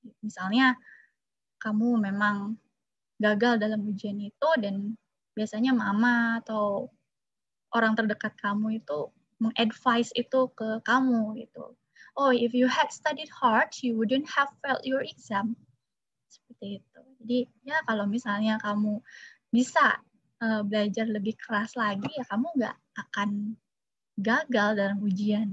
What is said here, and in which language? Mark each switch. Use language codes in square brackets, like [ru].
[id] Misalnya kamu memang gagal dalam ujian itu dan biasanya mama atau orang terdekat kamu itu mengadvise itu ke kamu gitu. [en] Oh, if you had studied hard, you wouldn't have failed your exam. [id] Seperti itu. Jadi ya kalau misalnya kamu bisa belajar lebih keras lagi, ya kamu nggak akan gagal dalam ujian.